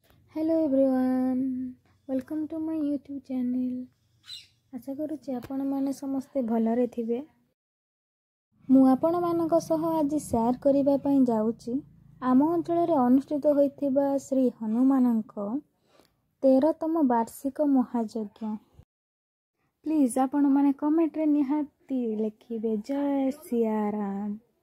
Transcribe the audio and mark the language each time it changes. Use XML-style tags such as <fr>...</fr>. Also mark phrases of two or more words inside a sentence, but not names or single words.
<en>Hello everyone, welcome to my YouTube channel.</en> <or>ଆଶା କରୁଛି ଆପଣ ମାନେ ସମସ୍ତେ ଭଲରେ ଥିବେ। ମୁଁ ଆପଣ ମାନଙ୍କ ସହ ଆଜି ଶେୟାର କରିବା ପାଇଁ ଯାଉଛି ଆମ ଅଞ୍ଚଳ ରେ ଅନୁଷ୍ଠିତ ହୋଇଥିବା ଶ୍ରୀ ହନୁମାନଙ୍କ 13ତମ ବାର୍ଷିକ ମହାଯଜ୍ଞ। ପ୍ଲିଜ ଆପଣ ମାନେ କମେଣ୍ଟ ରେ ନିହାତି ଲେଖିବେ</or> <hi>जय सिया राम।</hi>